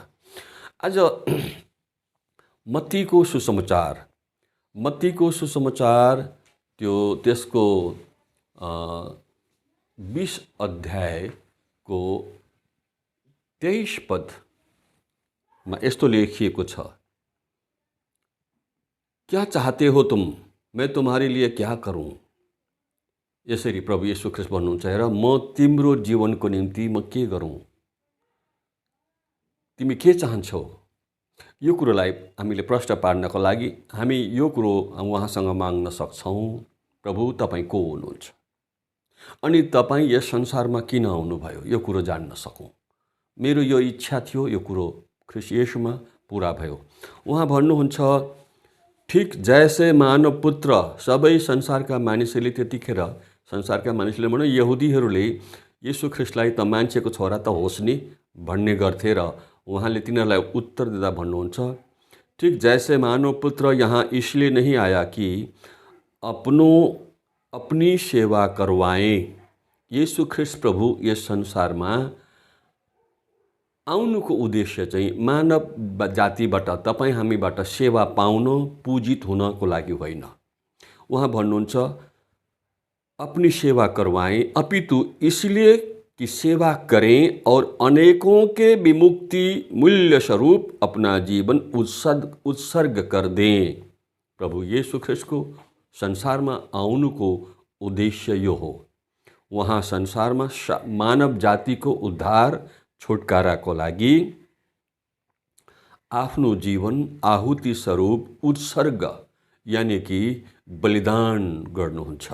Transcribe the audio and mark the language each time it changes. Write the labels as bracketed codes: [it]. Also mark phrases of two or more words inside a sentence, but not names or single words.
[ne] आज मत्तीको सुसमाचार त्यसको 20 अध्यायको 23 पदमा यस्तो लेखिएको छ, [hi] क्या चाहते हो तुम, मैं तुम्हारे लिए क्या करूं। [ne] यसरी प्रभु येशू ख्रिस्ट भन्नुहुन्छ, हेर म तिम्रो जीवनको निम्ति म के गरौं, तिमी के चाहन्छौ। यो कुरोलाई हामीले प्रश्न पार्नको लागि हामी यो कुरो उहाँसँग माग्न सक्छौँ, प्रभु तपाईँ को हुनुहुन्छ अनि तपाईँ यस संसारमा किन आउनुभयो, यो कुरो जान्न सकौँ। मेरो यो इच्छा थियो, यो कुरो ख्रिस्ट येशूमा पुरा भयो। उहाँ भन्नुहुन्छ, ठिक [hi] जैसे मानव पुत्र [ne] सबै संसारका मानिसहरूले त्यतिखेर संसारका मानिसले भनौँ यहुदीहरूले येशू ख्रिस्टलाई त मान्छेको छोरा त होस् नि भन्ने गर्थे र उहाँले तिनीहरूलाई उत्तर दिँदा भन्नुहुन्छ, [hi] ठीक जैसे मानव पुत्र यहाँ इसलिए नहीं आया कि अपनी सेवा करवाएं। [ne] येशू ख्रिस्ट प्रभु यस संसारमा आउनुको उद्देश्य चाहिँ मानव जातिबाट, तपाईँ हामीबाट सेवा पाउन, पूजित हुनको लागि होइन। उहाँ भन्नुहुन्छ [hi] अपनी सेवा करवाएं, अपितु इसलिए कि सेवा करें और अनेकों के विमुक्ति मूल्य स्वरूप अपना जीवन उत्सर्ग कर दें। [ne] प्रभु येशू ख्रिस्टको संसारमा आउनुको उद्देश्य यो हो। उहाँ संसारमा मानव जातिको उद्धार, छुटकाराको लागि आफ्नो जीवन आहुति स्वरूप उत्सर्ग यानी कि बलिदान गर्नुहुन्छ।